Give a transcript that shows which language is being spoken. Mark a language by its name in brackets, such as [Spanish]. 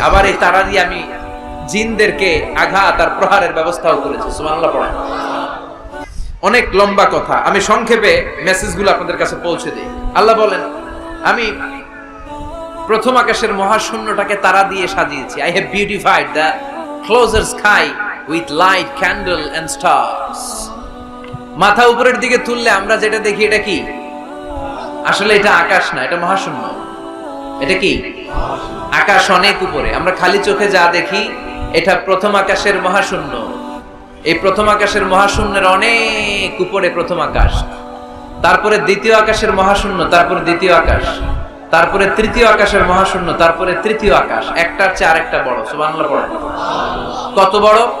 [Bangla] আবার এই তারা দিয়ে আমি জিনদেরকে আঘাত আর প্রহারের ব্যবস্থাও করেছি। সুবহানাল্লাহ পড়েন। অনেক লম্বা কথা, আমি সংক্ষেপে মেসেজগুলো আপনাদের কাছে পৌঁছে দিই। আল্লাহ বলেন, আমি প্রথম আকাশের মহাশূন্যটাকে তারা দিয়ে সাজিয়েছি। [English] I have beautified the closer sky with light, candle and stars. [Bangla] মাথা উপরের দিকে তুললে আমরা যেটা দেখি এটা কি? আসলে এটা আকাশ না, এটা মহাশূন্য। এটা কি? আকাশ অনেক উপরে। আমরা খালি চোখে যা দেখি এটা প্রথম আকাশের মহাশূন্য। এই প্রথম আকাশের মহাশূন্যের অনেক উপরে প্রথম আকাশ, তারপরে দ্বিতীয় আকাশের মহাশূন্য, তারপরে দ্বিতীয় আকাশ, তারপরে তৃতীয় আকাশের মহাশূন্য, তারপরে তৃতীয় আকাশ। একটার চেয়ে আরেকটা বড়। সুবহানাল্লাহ পড়েন। কত বড়?